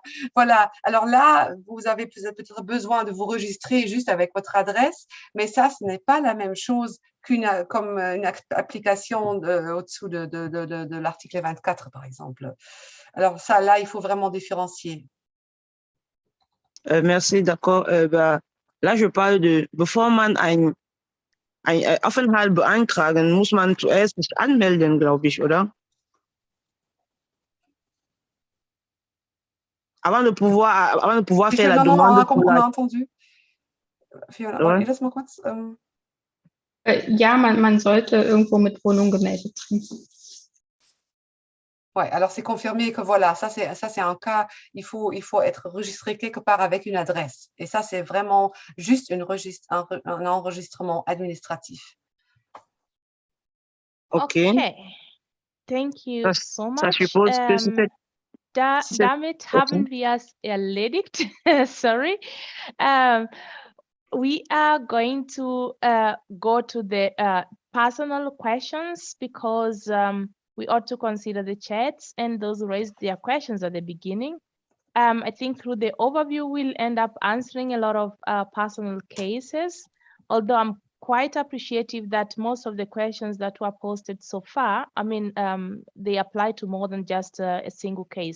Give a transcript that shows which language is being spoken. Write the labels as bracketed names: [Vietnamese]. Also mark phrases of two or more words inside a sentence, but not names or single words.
[French] Voilà, alors là, vous avez peut-être besoin de vous registrer juste avec votre adresse, mais ça, ce n'est pas la même chose comme une application au-dessous de l'article 24, par exemple. Alors ça, là, il faut vraiment différencier. Merci, d'accord. Là, je parle de, [German] bevor man ein Aufenthalt beantragen, muss man zuerst sich anmelden, glaube ich, oder? [French] Avant de pouvoir faire la demande. On a entendu. [German] Fiona, wollt ihr das mal kurz? Ja, man sollte irgendwo mit Wohnung gemeldet sein. [French] Ouais, alors c'est confirmé que voilà, ça c'est un cas, il faut être enregistré quelque part avec une adresse. Et ça, c'est vraiment juste un enregistrement administratif. Okay. [English] Thank you so [French] Ça [English] much. [French] suppose que si c'est- [German] Damit haben wir es erledigt. [English] Sorry. We are going to go to the personal questions because we ought to consider the chats and those who raised their questions at the beginning. I think through the overview, we'll end up answering a lot of personal cases, although I'm quite appreciative that most of the questions that were posted so far, I mean, they apply to more than just a single case.